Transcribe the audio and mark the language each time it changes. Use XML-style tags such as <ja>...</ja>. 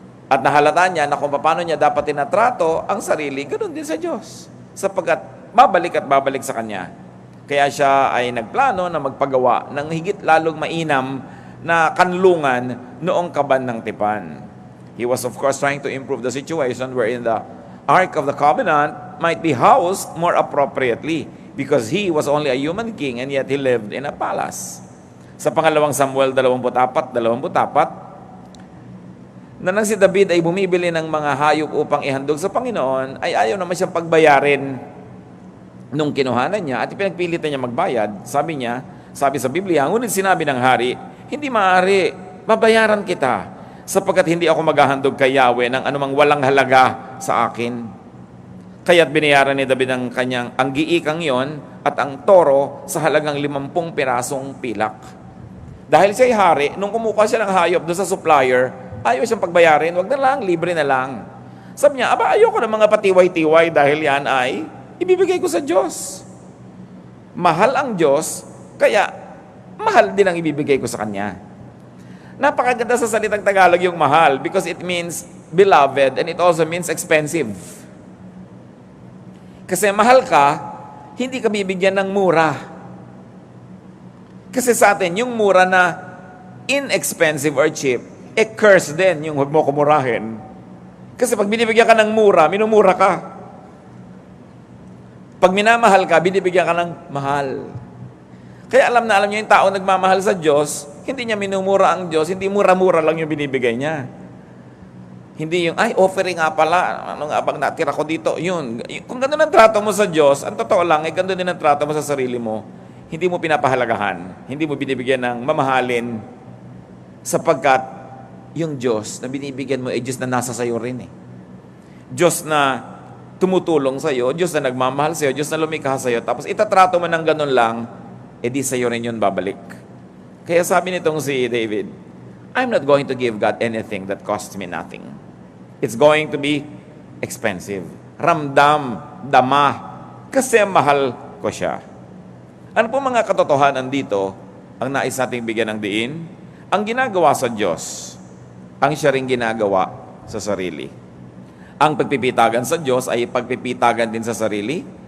<tl>At nahalata niya na kung paano niya dapat tinatrato ang sarili, ganoon din sa Diyos. Sapagkat babalik at babalik sa Kanya. Kaya siya ay nagplano na magpagawa ng higit lalong mainam na kanlungan noong kaban ng tipan.</tl> <en>He was of course trying to improve the situation wherein the Ark of the Covenant might be housed more appropriately because he was only a human king and yet he lived in a palace.</en> <tl>Sa pangalawang Samuel 24:24, na nang si David ay bumibili ng mga hayop upang ihandog sa Panginoon, ay ayaw naman siyang pagbayarin nung kinuhanan niya at pinagpilitan niya magbayad. Sabi sa Biblia, ngunit sinabi ng hari, hindi maaari, babayaran kita, sapagkat hindi ako maghahandog kay Yahweh ng anumang walang halaga sa akin. Kaya't binayaran ni David ang giikang yon at ang toro sa halagang 50 pirasong pilak. Dahil siya'y hari, nung kumukuha siya ng hayop doon sa supplier, ayaw siyang pagbayarin, wag na lang, libre na lang. Sabi niya, ayoko ng mga patiway-tiway dahil yan ay ibibigay ko sa Diyos. Mahal ang Diyos, kaya mahal din ang ibibigay ko sa Kanya. Napakaganda sa salitang Tagalog yung mahal</tl> <en>because it means beloved and it also means expensive.</en> <tl>Kasi mahal ka, hindi ka bibigyan ng mura. Kasi sa atin, yung mura na</tl> <en>inexpensive or cheap,</en> <tl>curse din yung huwag mo kumurahin. Kasi pag binibigyan ka ng mura, minumura ka. Pag minamahal ka, binibigyan ka ng mahal. Kaya alam na alam niyo yung tao nagmamahal sa Diyos, hindi niya minumura ang Diyos, hindi mura-mura lang yung binibigay niya. Hindi yung, offering nga pala, ano nga bang natira ko dito, yun. Kung gano'n ang trato mo sa Diyos, ang totoo lang, gano'n din ang trato mo sa sarili mo, hindi mo pinapahalagahan, hindi mo binibigyan ng mamahalin, sapagkat yung Diyos na binibigyan mo ay Diyos na nasa sayo rin eh. Diyos na tumutulong sa'yo, Diyos na nagmamahal sa'yo, Diyos na lumikha sa'yo, tapos itatrato mo ng gano'n lang, di sa'yo rin yun babalik. Kaya sabi nitong si David,</tl> <en>I'm not going to give God anything that costs me nothing. It's going to be expensive.</en> <tl>Ramdam, dama, kasi mahal ko siya. Ano po mga katotohanan dito ang nais nating bigyan ng diin? Ang ginagawa sa Diyos, ang siya ring ginagawa sa sarili. Ang pagpipitagan sa Diyos ay pagpipitagan din sa sarili.</tl>